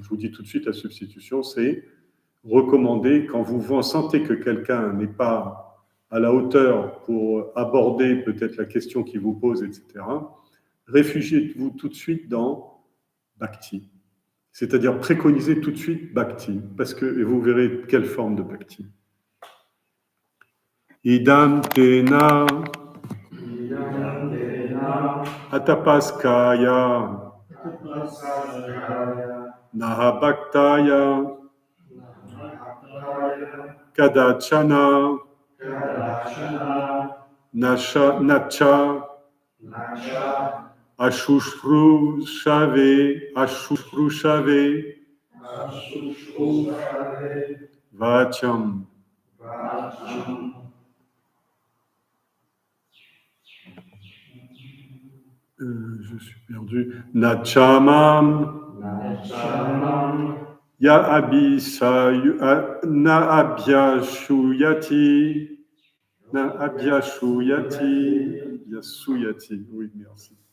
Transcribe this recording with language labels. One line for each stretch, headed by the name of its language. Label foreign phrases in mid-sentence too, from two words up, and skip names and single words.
French: Je vous dis tout de suite, la substitution, c'est recommander, quand vous sentez que quelqu'un n'est pas à la hauteur pour aborder peut-être la question qu'il vous pose, etc., réfugiez-vous tout de suite dans Bhakti. C'est-à-dire préconisez tout de suite Bhakti, et vous verrez quelle forme de Bhakti.
Sanskrit: इदं तेन अतपस्काय नह भक्ताय कदाचन नच अशुश्रूषवे वचम्.
French: Je suis perdu.
Sanskrit: नचमं य अभ्यशुयति
French: oui, merci.